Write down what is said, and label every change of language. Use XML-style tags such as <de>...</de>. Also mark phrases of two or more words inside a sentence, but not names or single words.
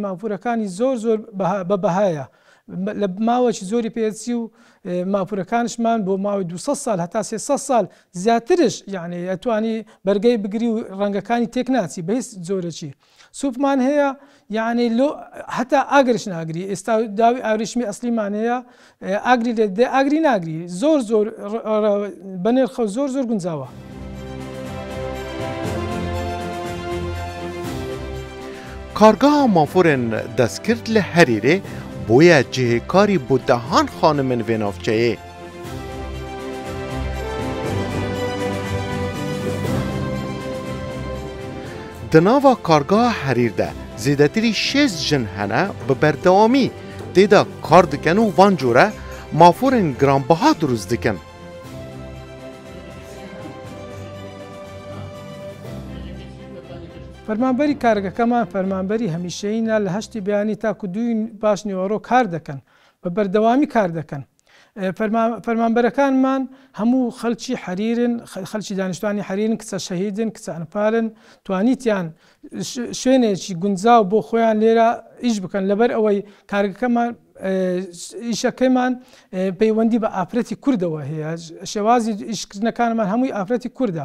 <ckb>مافورەکانی زۆر بە بەهایە لە ماوەی زۆری پێچی و مافورەکانشمان بۆ ماوەی 200 سال هەتا 300 سال زیاترش یعنی ئەتوانی بەرگەی بگری و ڕەنگەکانی تێک ناچی بە هیچ زۆرەکی سوپمان هەیە یعنی هەتا ئاگرش ناگری ئێستا داوی ئاوریشمی ئەسلیمان هەیە ئاگری لێ دێ ئاگری ناگری زۆر بەنرخە زۆر گونجاوە.</ckb> <ku>کارگاه مافورن دەستکرد لە هەریرێ بۆیە جێهێکاری بۆ دەهان خانمن vê navçeyê. Di nava kargeha Herîr de zêdetirî 6 jin hene bi berdewamî têda kar dikin û van jûre maforên giranbiha drûst dikin.</ku> <ckb>فەرمانبەری کارگەکەمان فەرمانبەری هەمیشەییە لە هەشتی بەیانی تاکو دوی باش نیوەڕۆ کار دەکەن بە بەردەوامی کار دەکەن. فەرمانبەرەکانمان هەموو خەڵکی حەریرن خەڵکی دانیشتوانی حەریرن کچە شەهیدن کچە ئەنفالن توانیتیان شوێنێکی گونجاو بۆ خۆیان لێرە ئیش بکەن لەبەر ئەوەی کارگەکەمان ئیشەکەیمان پەیوەندی بە ئافرەتی کوردەوە هەیە شێوازی ئیشکردنەکانمان هەمووی ئافرەتی کووردە.</ckb>